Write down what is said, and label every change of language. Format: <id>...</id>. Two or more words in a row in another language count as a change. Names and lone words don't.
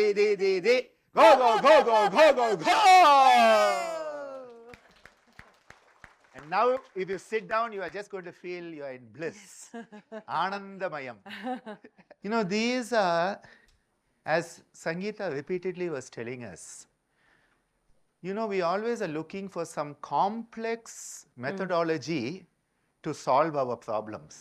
<en>di, di, di. Go, go, go, go, go, go, go. And now, if you sit down, you are just going to feel you are in bliss.</en> <sa>Anandamayam.</sa> <en>These are, as Sangeeta repeatedly was telling us, we always are looking for some complex methodology to solve our problems.</en>